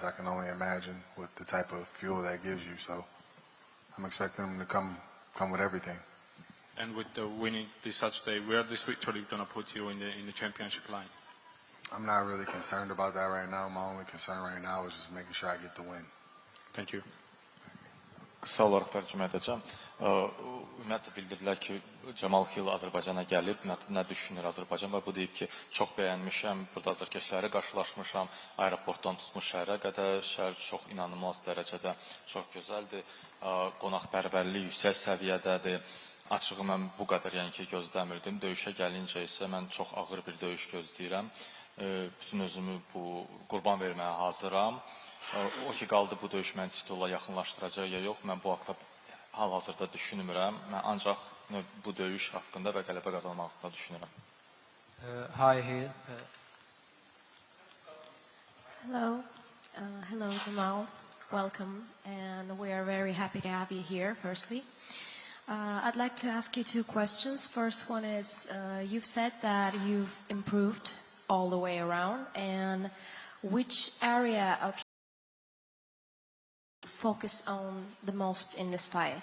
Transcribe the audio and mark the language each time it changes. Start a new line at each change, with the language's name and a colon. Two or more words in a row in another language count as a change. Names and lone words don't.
English: I can only imagine with the type of fuel that gives you. So I'm expecting him to come with everything. And with the winning this Saturday, where this victory going to put you in the championship line? I'm not really concerned about that right now. My only concern right now is just making sure I get the win. Thank you.
Azerbaijani: Qısa olaraq tərcümə edəcəm. Ümumiyyətlə bildirdilər ki, Camal Xil Azərbaycana gəlib, nə düşünür Azərbaycan və bu deyib ki, çox bəyənmişəm, burada azərkeşləri qarşılaşmışam, aeroportdan tutmuş şəhərə qədər, şəhər çox inanılmaz dərəcədə çox gözəldir, qonaqpərvərlik yüksək səviyyədədir. Açığı mən bu qədər gözləmirdim. Döyüşə gəlincə isə mən çox ağır bir döyüş gözləyirəm. Bütün özümü bu qurban verməyə hazıram. O ki qaldı bu döyüş məni titula yaxınlaşdıracaq ya yox, mən bu haqda hal-hazırda düşünmürəm. Mən ancaq bu döyüş haqqında və qələbə qazanmaq haqqında düşünürəm.
English: Hi here. Hello Jamal. Welcome, and we are very happy to have you here, firstly. I'd like to ask you two questions. First one is, you've said that you've improved all the way around, and which area of you focus on the most in this fight?